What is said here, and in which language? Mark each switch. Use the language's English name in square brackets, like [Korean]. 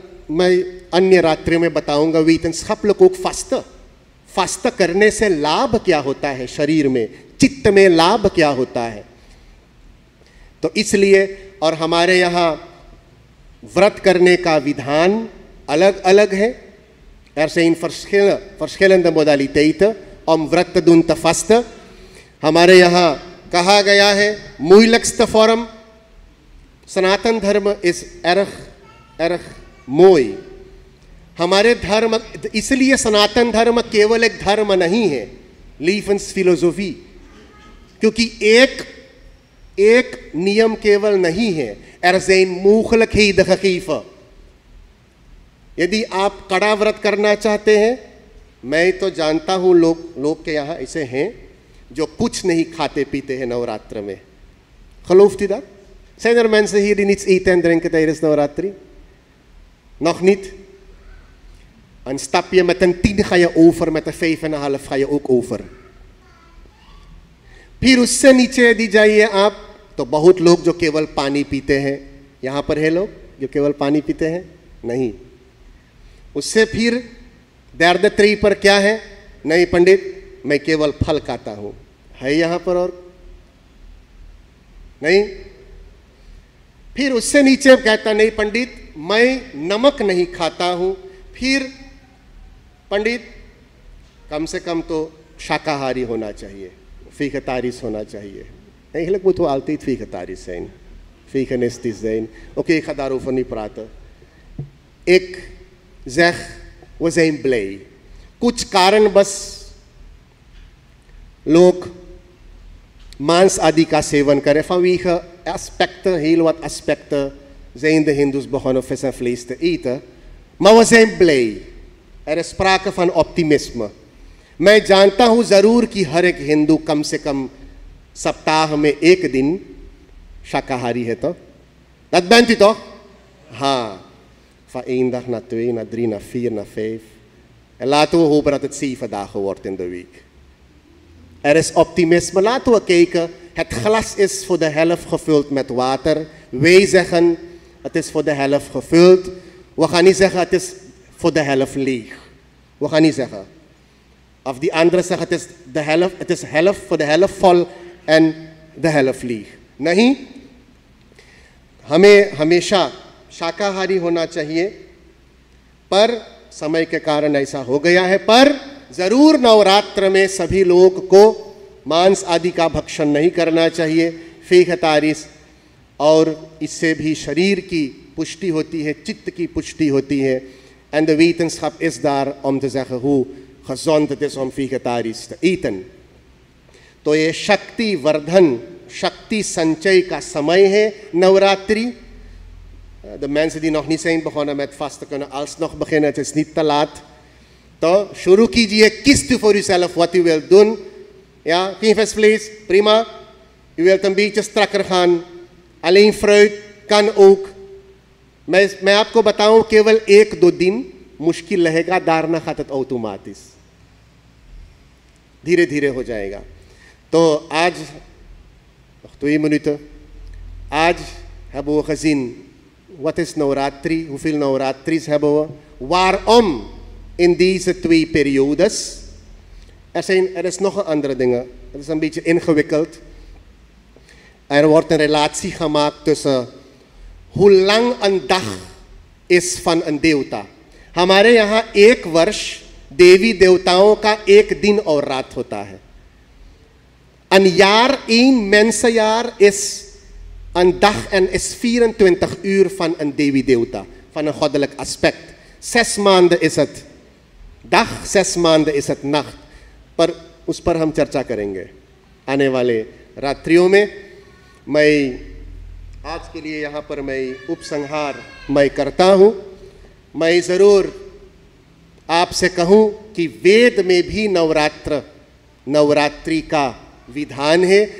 [Hindi] मैं अन्य रात्रि में बताऊंगा [Dutch] wetenschapelijk ook vasten. [Hindi] फास्ता करने से लाभ क्या होता है शरीर में, चित्त में लाभ क्या होता है. तो इसलिए और हमारे यहाँ व्रत करने का विधान अलग अलग है. [Dutch] Er zijn verschillende modaliteiten om व्रत te doen, te vasten. [Hindi] हमारे यहाँ कहा गया है [Dutch] moeilijkste vorm. [Hindi] सनातन धर्म [Dutch] is erg [Hindi] मोई. हमारे धर्म, इसलिए सनातन धर्म केवल एक धर्म नहीं है, levensfilosofie. क्योंकि एक नियम केवल नहीं है. [Dutch] Er zijn mogelijkheden gegeven. [Hindi] यदि आप कड़ा व्रत करना चाहते हैं, मैं तो जानता हूँ लोग के यहाँ ऐसे हैं जो कुछ नहीं खाते पीते हैं नवरात्र में. [Dutch] Gelooft u dat? Zijn er mensen hier die niets eten en drinken tijdens Navratri? Nog niet? Een stapje met een 10 ga je over, met een 5,5 ga je ook over. [Hindi] फिर उससे नीचे यदि जाइए आप तो बहुत लोग जो केवल पानी पीते हैं, यहाँ पर है लोग जो केवल पानी पीते हैं? नहीं। उससे फिर दर्द ट्री पर क्या है? नहीं पंडित, मैं केवल फल खाता हूँ, है यहाँ पर? और नहीं। फिर उससे नीचे कहता नहीं पंडित, मैं नमक नहीं खाता हूँ। फिर पंडित कम से कम तो शाकाहारी होना चाहिए, vegetarisch होना चाहिए. [Dutch] Eigenlijk moeten we altijd vegetarisch zijn. Veganistisch zijn. Oké, ik ga daarover niet praten. Ik zeg, we zijn blij. [Hindi] कुछ कारणवश लोग मांस आदि का सेवन करें. [Dutch] Vanwege aspecten, heel wat aspecten zijn de Hindoes begonnen vis en vlees te eten. Maar we zijn blij. Er is sprake van optimisme. [Hindi] मैं जानता हूँ ज़रूर कि हर एक हिंदू कम से कम सप्ताह में एक दिन शाकाहारी है. [Dutch] तो dat bent u toch? Ha. Van 1 dag naar 2, naar 3, naar 4, naar 5. En laten we hopen dat het 7 dagen wordt in de week. Er is optimisme. Laten we kijken. Het glas is voor de helft gevuld met water. Wij zeggen het is voor de helft gevuld. We gaan niet zeggen het is voor de helft leeg. We gaan niet zeggen. Of die anderen zeggen het is de helft, het is helft voor de helft vol en de helft leeg. [Hindi] नहीं, हमें हमेशा शाकाहारी होना चाहिए. पर समय के कारण ऐसा हो गया है. पर जरूर नवरात्र में सभी लोग को मांस आदि का भक्षण नहीं करना चाहिए. [Dutch] vegetarisch. [Hindi] और इससे भी शरीर की पुष्टि होती है, चित्त की पुष्टि होती है. [Dutch] En de wetenschap is daar om te zeggen hoe gezond het is om vegetarisch te eten. [Hindi] तो ये शक्ति वर्धन, शक्ति संचय का समय है Navratri. [Dutch] De mensen die nog niet zijn begonnen met vasten kunnen alsnog beginnen. Het is niet te laat. [Hindi] तो शुरू कीजिए. [Dutch] Kiest u voor uzelf wat u wilt doen. Ja, geen visvlees, prima. U wilt een beetje strakker gaan. Alleen fruit kan ook. [Hindi] मैं आपको बताऊं केवल 1-2 दिन मुश्किल रहेगा. [Dutch] daarna gaat het automatisch. [Hindi] धीरे धीरे हो जाएगा. तो आज [Dutch] nog 2 minuten. आज hebben we gezien wat is Navratri, hoeveel Navratris hebben we, waarom in deze 2 periodes. Er is nog een andere dingen. Het is een beetje ingewikkeld. Er wordt een relatie gemaakt tussen hoe lang een dag is van een देवता. [Hindi] हमारे यहाँ 1 वर्ष देवी देवताओं का 1 दिन और रात होता है. [Dutch] Een jaar, 1 mensenjaar is een dag en is 24 uur van een Devi Devta, van een goddelijk aspect. 6 maanden is het dag, 6 maanden is het nacht. [Hindi] पर उस पर हम चर्चा करेंगे आने वाले रात्रियों में. मैं आज के लिए यहाँ पर मैं उपसंहार मैं करता हूँ. मैं ज़रूर आपसे कहूँ कि वेद में भी नवरात्रि का विधान है.